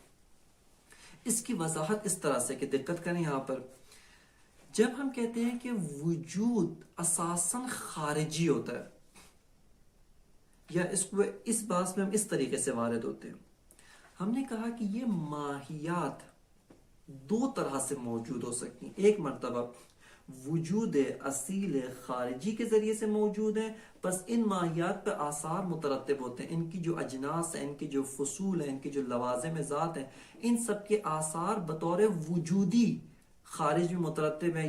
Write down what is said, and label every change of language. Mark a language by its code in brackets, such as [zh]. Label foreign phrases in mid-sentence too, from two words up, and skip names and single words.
[ur] اس کی وضاحت اس طرح سے کہ دقت کریں یہاں پر، جب ہم کہتے ہیں کہ وجود اساساً خارجی ہوتا ہے، یا اس بات میں ہم اس طریقے سے وارد ہوتے ہیں، ہم نے کہا کہ یہ ماہیات دو طرح سے موجود ہو سکتی ہیں۔ ایک مرتبہ وجود اصیل خارجی کے ذریعے سے موجود ہیں، بس ان ماہیات پہ آثار مترتب ہوتے ہیں، ان کی جو اجناس ہیں، ان کی جو فصول ہیں، ان کی جو لوازم ذات ہیں، ان سب کے آثار بطور وجودی خارج میں مترتب ہیں۔